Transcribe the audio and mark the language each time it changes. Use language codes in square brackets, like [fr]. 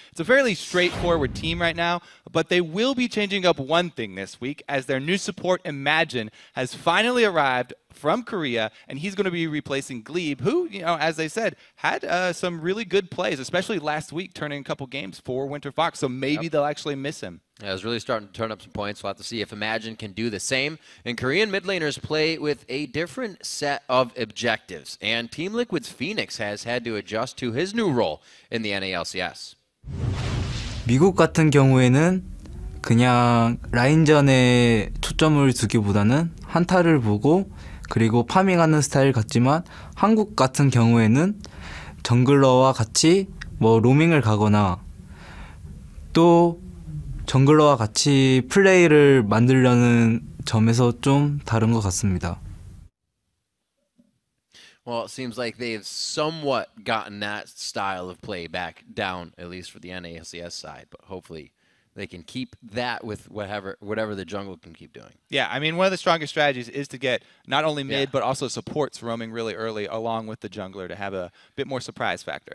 [en] It's a fairly straightforward team right now, but they will be changing up one thing this week as their new support, Imagine, has finally arrived from Korea, and he's going to be replacing Glebe, who, you know, as they said, had some really good plays, especially last week, turning a couple games for Winter Fox, so maybe they'll actually miss him. Yeah, it's really starting to turn up some points. We'll have to see if Imagine can do the same. And Korean mid laners play with a different set of objectives, and Team Liquid's Phoenix has had to adjust to his new role in the NALCS. [ko] 미국 같은 경우에는 그냥 라인전에 초점을 두기보다는 한타를 보고 그리고 파밍하는 스타일 같지만 한국 같은 경우에는 정글러와 같이 뭐 로밍을 가거나 또 정글러와 같이 플레이를 만들려는 점에서 좀 다른 것 같습니다. [en] Well, it seems like they've somewhat gotten that style of play back down, at least for the NALCS side, but hopefully they can keep that with whatever the jungle can keep doing. Yeah, I mean, one of the strongest strategies is to get not only mid, but also supports roaming really early along with the jungler to have a bit more surprise factor.